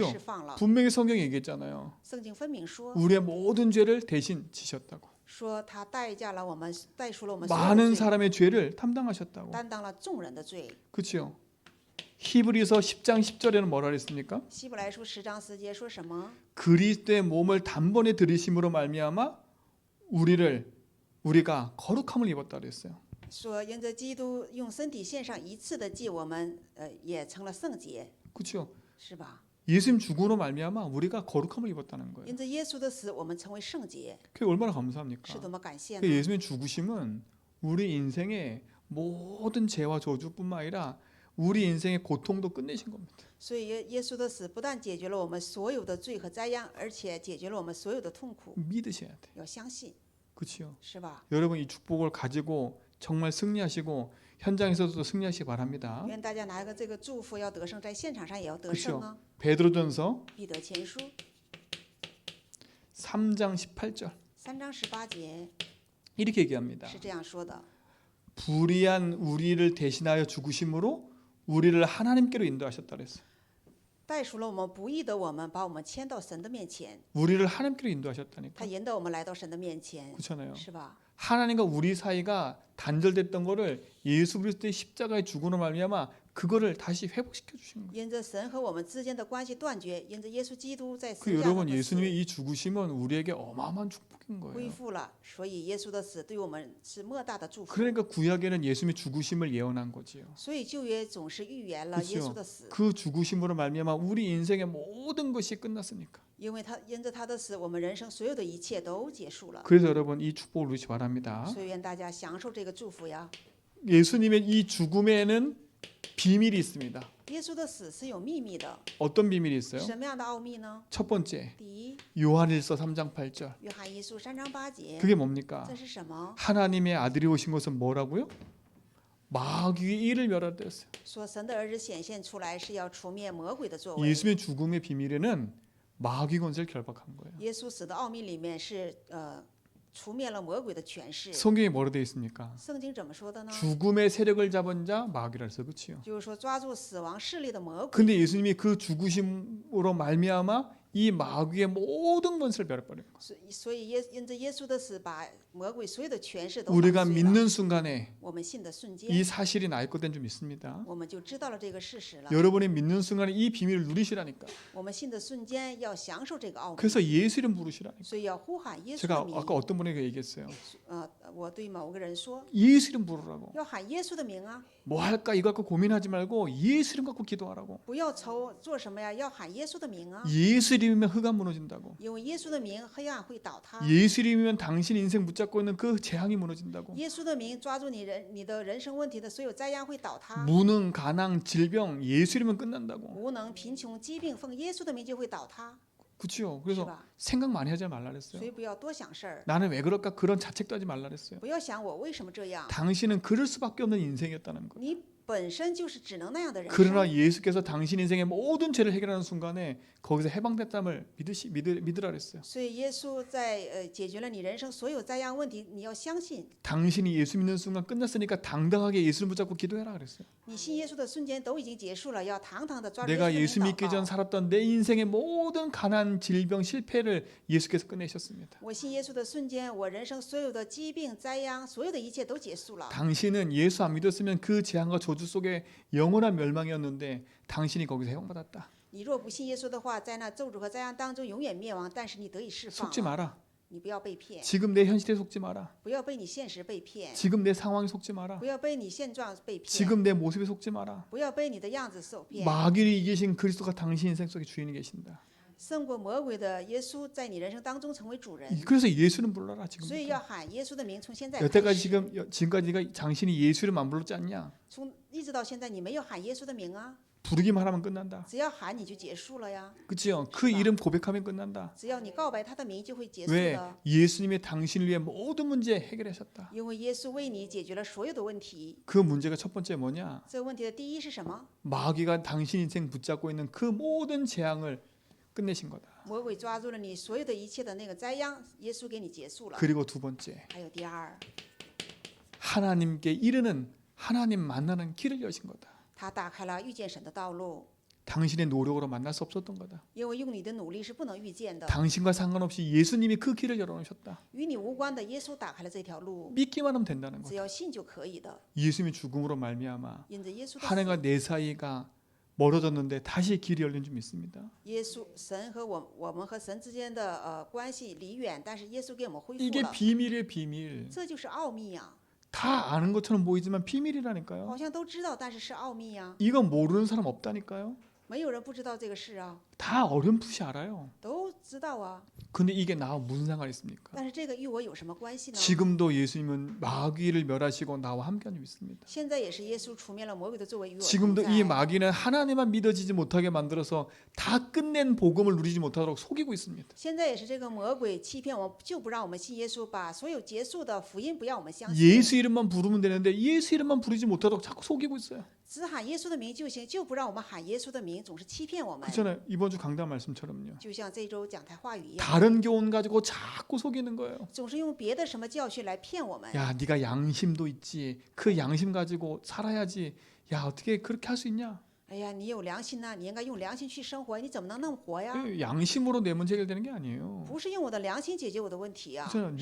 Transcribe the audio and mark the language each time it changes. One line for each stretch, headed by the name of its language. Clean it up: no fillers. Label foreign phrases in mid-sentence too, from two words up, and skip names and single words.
Korean: 그렇죠.
Chinese: 释放了。
Korean: 분명히 성경이 얘기했잖아요.
Chinese: 圣经分明说，
Korean: 우리의 모든 죄를 대신 지셨다고.
Chinese: 说他代价了我们，代赎了我们所有的
Korean: 많은
Chinese: 罪，
Korean: 사람의 죄를 담당하셨다고.
Chinese: 担当了众人的罪。
Korean: 그렇죠. 히브리서 10장 10절에는 뭐라 그랬습니까?
Chinese: 希伯来书10章10节说什么？
Korean: 그리스도의 몸을 단번에 들이심으로 말미암아 우리가 거룩함을 입었다 그랬어요.
Chinese: 说因着基督用身体献上一次的祭，我们也成了圣洁，
Korean: 그렇죠.
Chinese: 是吧？
Korean: 예수님 죽음으로 말미암아 우리가 거룩함을 입었다는 거예요.
Chinese: 因着耶稣的死，我们成为圣洁，
Korean: 그게 얼마나 감사합니까?
Chinese: 是多么感谢
Korean: 그
Chinese: 呢？
Korean: 예수님의 죽으심은 우리 인생의 모든 죄와 저주뿐만 아니라 우리 인생의 고통도 끝내신 겁니다.
Chinese: 所以耶稣的死不但解决了我们所有的罪和灾殃，而且解决了我们所有的痛苦。
Korean: 믿으셔야 돼.
Chinese: 要相信，
Korean: 그렇죠.
Chinese: 是吧？
Korean: 여러분 이 축복을 가지고 정말 승리하시고 현장에서도 승리하시기 바랍니다.
Chinese: 愿大家拿个这个祝福要得胜，在现场上也要得胜啊！
Korean: 베드로전서
Chinese: 彼得前书
Korean: 3장 18절
Chinese: 3 章18节
Korean: 이렇게 얘기합니다.
Chinese: 是这样说的：
Korean: 불의한 우리를 대신하여 죽으심으로 우리를 하나님께로 인도하셨다 그랬어요.
Chinese: 代赎了我们不义的我们，把我们迁到神的面前。
Korean: 우리를 하나님께로 인도하셨다니까.
Chinese: 他引导我们来到神的面前，
Korean: 그렇잖아요.
Chinese: 是吧？
Korean: 하나님과 우리 사이가 단절됐던 거를 예수 그리스도의 십자가의 죽음으로 말미암아 그거를 다시 회복시켜 주신 거예요.
Chinese: 因着神和我们之间的关系断绝，因着耶稣基督在
Korean: 그
Chinese: 十字架上
Korean: 여러분
Chinese: 的死
Korean: 예수님의 이 죽으심은 우리에게 어마어마한 축복인
Chinese: 恢
Korean: 거예요.
Chinese: 复了，所以耶稣的死对我们是莫大的祝福。
Korean: 그러니까 구약에는 예수님의 죽으심을 예언한 거지요.
Chinese: 所以旧约总是预言了耶稣
Korean: 그렇죠.
Chinese: 的死，
Korean: 그 죽으심으로 말미암아 우리 인생의 모든 것이 끝났으니까.
Chinese: 因为因着他的死，我们人生所有的一切都结束了。
Korean: 그래서 여러분 이 축복을 누리시 바랍니다.
Chinese: 所以愿大家享受这个祝福呀！
Korean: 예수님의 이 죽음에는 비밀이 있습니다.
Chinese: 耶稣的死是有秘密的，
Korean: 어떤 비밀이 있어요?
Chinese: 什么样的奥秘呢？
Korean: 첫 번째
Chinese: 第一，
Korean: 요한일서 3장 8절.
Chinese: 约翰一书3章8节，
Korean: 그게 뭡니까?
Chinese: 这是什么？
Korean: 하나님의 아들이 오신 것은 뭐라고요? 마귀의 일을 멸하되었어요.
Chinese: 说神的儿子显现出来是要除灭魔鬼的作为。
Korean: 예수님의 죽음의 비밀에는 마귀 권세를 결박한 거예요.
Chinese: 耶稣死的奥秘里面是除灭了魔鬼的权势。
Korean: 성경에 뭐로 되어 있습니까?
Chinese: 圣经怎么说的呢？
Korean: 죽음의 세력을 잡은 자 마귀라 해서 그렇지요.
Chinese: 就是说抓住死亡势力的魔鬼。
Korean: 근데 예수님이 그 죽으심으로 말미암아 이 마귀의 모든 권세를 멸해버린 거예요.
Chinese: 所以因着耶稣的死，把魔鬼所有的权势都
Korean: 우리가
Chinese: 打碎了。
Korean: 믿는 순간에
Chinese: 我们信的瞬间，
Korean: 이 사실이 나의 것된 줄 믿습니다.
Chinese: 我们就知道了这个事实了。
Korean: 여러분이 믿는 순간에 이 비밀을 누리시라니까.
Chinese: 我们信的瞬间要享受这个奥秘，
Korean: 그래서 예수 이름 부르시라니까.
Chinese: 所以要呼喊耶稣
Korean: 제가
Chinese: 的名。
Korean: 아까 어떤 분에게 얘기했어요.
Chinese: 我对某个人说，
Korean: 예수 이름 부르라고.
Chinese: 要喊耶稣的名啊，
Korean: 뭐 할까 이거 갖고 고민하지 말고 예수 이름 갖고 기도하라고.
Chinese: 不要愁做什么呀，要喊耶稣的名啊，
Korean: 예수 이름이면 흑암 무너진다고.
Chinese: 因为耶稣的名，黑暗会倒塌。
Korean: 예수 이름이면 당신 인생 붙잡고 있는 그 재앙이 무너진다고.
Chinese: 耶稣的名抓住你的人生问题的所有灾殃会倒塌。
Korean: 무능, 가난, 질병 예수 이름은 끝난다고.
Chinese: 无能、贫穷、疾病，奉耶稣的名就会倒塌，
Korean: 그렇죠.
Chinese: 是
Korean: 그래서
Chinese: 吧？
Korean: 생각 많이 하지 말라 그랬어요.
Chinese: 所以不要多想事儿，
Korean: 나는 왜 그럴까 그런 자책도 하지 말라 그랬어요.
Chinese: 不要想我为什么这样。
Korean: 당신은 그럴 수밖에 없는 인생이었다는 거예요.
Chinese: 你本身就是只能那样的人生。
Korean: 그러나 예수께서 당신 인생의 모든 죄를 해결하는 순간에 거기서 해방됐다를 믿으라 그랬어요.
Chinese: 所以耶稣在解决了你人生所有灾殃问题，你要相信，
Korean: 당신이 예수 믿는 순간 끝났으니까 당당하게 예수를 붙잡고 기도해라 그랬어요.
Chinese: 你信耶稣的瞬间都已经结束了，要堂堂的抓住
Korean: 내가
Chinese: 耶
Korean: 예수
Chinese: 稣的
Korean: 믿기
Chinese: 名祷
Korean: 전
Chinese: 告。
Korean: 살았던 내 인생의 모든 가난, 질병, 실패를 예수께서 끝내셨습니다.
Chinese: 我信耶稣的瞬间，我人生所有的疾病、灾殃，所有的一切都结束了。
Korean: 당신은 예수 안 믿었으면 그 재앙과 저주 속에 영원한 멸망이었는데 당신이 거기서 해방받았다.
Chinese: 你若不信耶稣的话，在那咒诅和灾殃当中永远灭亡，但是你得以释放
Korean: 속지
Chinese: 了。
Korean: 마라.
Chinese: 你不要被骗，
Korean: 지금 내 현실에 속지 마라.
Chinese: 不要被你现实被骗，
Korean: 지금 내 상황에 속지 마라.
Chinese: 不要被你现状被骗，
Korean: 지금 내 모습에 속지 마라.
Chinese: 不要被你的样子受骗。
Korean: 마귀를 이기신 그리스도가 당신 인생 속에 주인이 계신다.
Chinese: 胜过魔鬼的耶稣在你人生当中成为主人，
Korean: 그래서 예수는 불러라
Chinese: 所以
Korean: 지금부터.
Chinese: 要喊耶稣的名。从现在开
Korean: 여태까지
Chinese: 始，
Korean: 지금까지 네가 당신이 예수 이름 안 불렀지 않냐?
Chinese: 从一直到现在，你没有喊耶稣的名啊，
Korean: 부르기만 하면 끝난다.
Chinese: 只要喊你就结束了呀，
Korean: 그치요? 그 이름 고백하면 끝난다.
Chinese: 只要你告白他的名就会结束
Korean: 왜?
Chinese: 的。
Korean: 예수님이 당신을 위해 모든 문제 해결하셨다.
Chinese: 因为耶稣为你解决了所有的问题。
Korean: 그 문제가 첫 번째 뭐냐?
Chinese: 这个问题的第一是什么？
Korean: 마귀가 당신 인생 붙잡고 있는 그 모든 재앙을 끝내신 거다.
Chinese: 魔鬼抓住了你所有的一切的那个灾殃，耶稣给你结束了。
Korean: 그리고 두 번째,
Chinese: 还有第二，
Korean: 하나님께 이르는 하나님 만나는 길을 여신 거다.
Chinese: 他打开了遇见神的道路。
Korean: 당신의 노력으로 만날 수 없었던 거다.
Chinese: 因为用你的努力是不能遇见的，
Korean: 당신과 상관없이 예수님이 그 길을 열어놓으셨다.
Chinese: 与你无关的耶稣打开了这条路，
Korean: 믿기만 하면 된다는
Chinese: 只
Korean: 거다.
Chinese: 要信就可以的。
Korean: 예수님의 죽음으로 말미암아
Chinese: 因着耶稣的死，
Korean: 하나님과 내 사이가 멀어졌는데 다시 길이 열린 줄 믿습니다.
Chinese: 耶稣神和我们和神之间的关系离远，但是耶稣给我们恢复
Korean: 이게
Chinese: 了，
Korean: 비밀이에요, 비밀.
Chinese: 这就是奥秘呀、
Korean: 다 아는 것처럼 보이지만
Chinese: 好
Korean: 비밀이라니까요.
Chinese: 像都知道，但是是奥秘呀、
Korean: 이거 모르는 사람 없다니까요.
Chinese: 没有人不知道这个事啊，
Korean: 다 어렴풋이 알아요.
Chinese: 都知道啊。
Korean: 근데 이게 나와 무슨 상관이 있습니까?
Chinese: 但是这个与我有什么关系呢？
Korean: 지금도 예수님은 마귀를 멸하시고 나와 함께하는 줄 믿습니다.
Chinese: 现在也是耶稣除灭了魔鬼的作为与我同
Korean: 지금도
Chinese: 在。
Korean: 이 마귀는 하나님만 믿어지지 못하게 만들어서 다 끝낸 복음을 누리지 못하도록 속이고 있습니다.
Chinese: 现在也是这个魔鬼欺骗我们，就不让我们信耶稣，把所有结束的福音不让我们相信。
Korean: 예수 이름만 부르면 되는데 예수 이름만 부르지 못하도록 자꾸 속이고 있어요.
Chinese: 只喊耶稣的名就行，就不让我们喊耶稣的名，总是欺骗我们。
Korean: 그렇잖아요. 이번 주 강단 말씀처럼요.
Chinese: 就像这周讲台话语一样，
Korean: 다른 교훈 가지고 자꾸 속이는 거예요.
Chinese: 总是用别的什么教训来骗我们。
Korean: 야, 네가 양심도 있지. 그 양심 가지고 살아야지. 야, 어떻게 그렇게 할 수 있냐?
Chinese: 哎呀，你有良心呐、你应该用良心去生活，你怎么能那么活呀？
Korean: 양심으로 내 문제 해결되는 게 아니에요.
Chinese: 不是用我的良心解决我的问题呀、
Korean: 그렇잖아요.